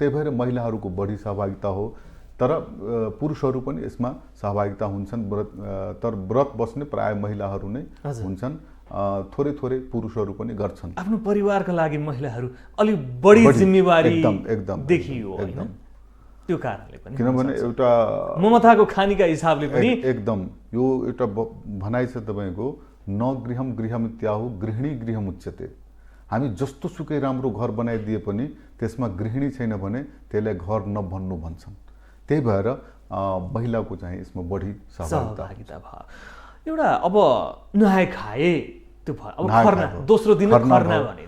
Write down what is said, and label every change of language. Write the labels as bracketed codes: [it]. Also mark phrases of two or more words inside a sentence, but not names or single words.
[ne] त्यही भएर महिलाहरूको बढी सहभागिता हो। तर पुरुषहरू पनि यसमा सहभागिता हुन्छन्, तर व्रत बस्ने प्राय महिलाहरू नै हुन्छन्, थोरै थोरै पुरुषहरू पनि गर्छन्। आफ्नो परिवारका लागि महिलाहरू अलि बढी जिम्मेवारी एकदम देखियो हैन, त्यो कारणले पनि, किनभने एउटा ममताको खानीका हिसाबले पनि एकदम यो एउटा भनाइ छ तपाईँको, [sa] न गृहम गृहमित्याहु गृहिणी गृहम उच्यते। [ne] हामी जस्तो सुकै राम्रो घर बनाइदिए पनि त्यसमा गृहिणी छैन भने त्यसलाई घर नभन्नु भन्छन्। त्यही भएर महिलाको चाहिँ यसमा बढी सहभागिता भयो। एउटा अब नुहाए खाए त्यो भयो, अब खर्ना दोस्रो दिन खर्ना भनिन्छ।